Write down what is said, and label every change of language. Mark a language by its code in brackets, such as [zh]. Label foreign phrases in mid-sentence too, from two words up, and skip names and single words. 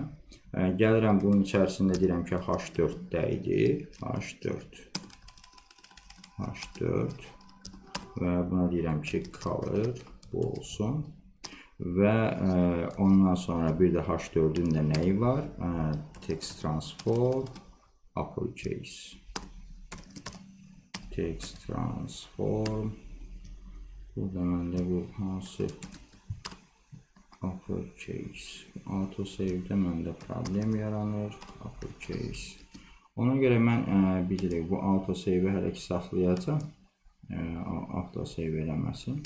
[az] Gəlirəm bunun içərisində deyirəm ki, H4-də idi. H4 və buna deyirəm ki, color bu olsun. Və ondan sonra bir də H4'ün də nəyi var? [en] Text transform uppercase. Text transform. [az] Burada məndə bu hansı uppercase. [en] Auto save'də [az] məndə problem yaranır. Uppercase. Ona görə mən bilirik bu [en] auto save'i [az] hələ ki saxlayacağım. [en] Auto save eləməsin.